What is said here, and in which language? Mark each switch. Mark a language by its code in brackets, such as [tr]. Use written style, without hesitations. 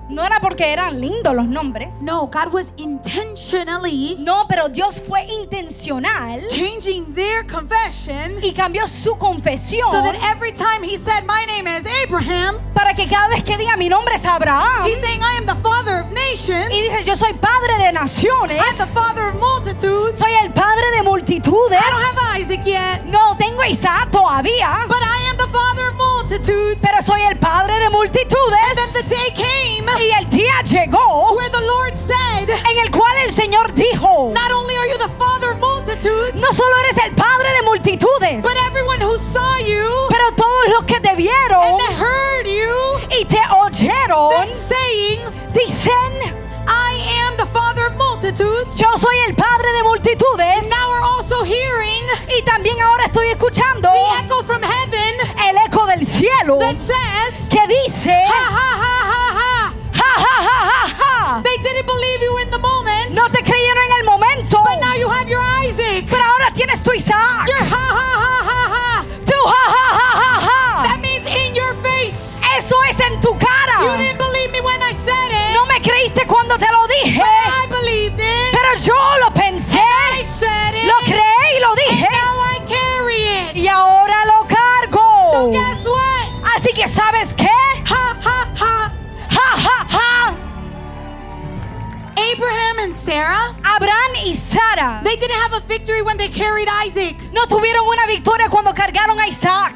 [es] no era porque eran lindos los nombres. [en] No, God was intentionally [es] No, pero Dios fue intencional [en] changing their confession [es] y cambió su confesión [en] so that every time he said, "My name is Abraham," [es] para que cada vez que diga mi nombre es Abraham [en] he's saying, "I am the father of nations. [es] y dice yo soy padre de naciones, [en] I'm the father of multitudes. [es] soy el padre de multitudes. [en] I don't have Isaac yet, [es] No tengo a Isaac todavía, [en] but I am the father of multitudes." [es] pero soy el padre de [en] And then [es] multitudes. [en] the day came [es] Y el día llegó [en] where the Lord said, [es] en el cual el Señor dijo: [en] "Not only are you the father of multitudes, [es] no solo eres el padre de multitudes, [en] but everyone who saw you [es] pero todos los que te vieron [en] and that heard you, [es] y te oyeron [en] that's saying, [es] dicen: [en] I am the father of multitudes." [es] yo soy el padre de multitudes. [en] Now we're also hearing [es] Y también ahora estoy escuchando [en] the echo from heaven [es] el eco del cielo [en] that says, [es] que dice: "Ha ha ha ha ha." ja, ja, ja, ja, ja. [en] They didn't believe you in the moment, [es] No te creyeron en el momento, [en] but now you have your Isaac. [es] pero ahora tienes tu Isaac. [en] Your ha ha ha ha ha. [es] Tu ja, ja, ja, ja, ja. [en] That means in your face. [es] Eso es en tu [en] You [es] cara. [en] didn't believe me when I said it, [es] No me creíste cuando te lo dije, [en] but I believed it. [es] pero yo lo pensé, [en] I said it. [es] lo creé y lo [en] And [es] dije, [en] now I carry it. [es] y ahora lo [en] So [es] cargo. [en] guess what? [es] Así que ¿sabes qué? Ha ha ha. Ja, ja, ja. [en] Abraham and Sarah, [es] Abraham y Sara [en] they didn't have a victory when they carried Isaac. [es] no tuvieron una victoria cuando cargaron a Isaac.